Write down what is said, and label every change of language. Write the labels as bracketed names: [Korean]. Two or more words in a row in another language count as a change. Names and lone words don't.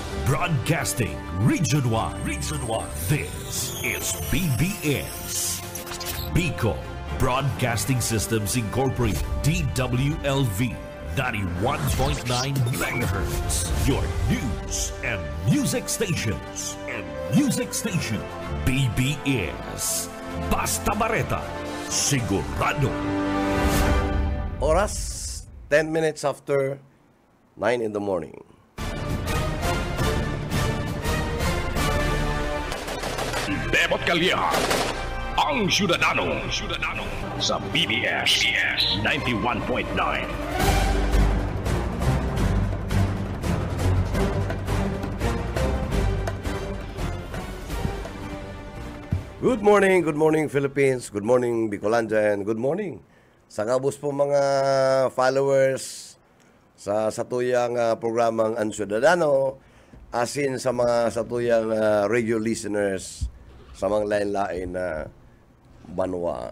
[English] Broadcasting Region 1. This is BBS. Bicol Broadcasting Systems Incorporated. DWLV 91.9 MHz. Your news and music stations. [Bikol] BBS. Basta Bareta. Sigurado. [English] Oras, 10 minutes after 9 in the morning. [Bikol] Bebot Calleja, ang Ciudadano sa BBS 91.9. [English] Good morning Philippines, good morning Bicolanja, and good morning [Bikol] sa kabus po mga followers sa satuyang programang Ang Ciudadano, asin sa mga satuyang [English] radio listeners [Bikol] sa mga lain-lain na banwa.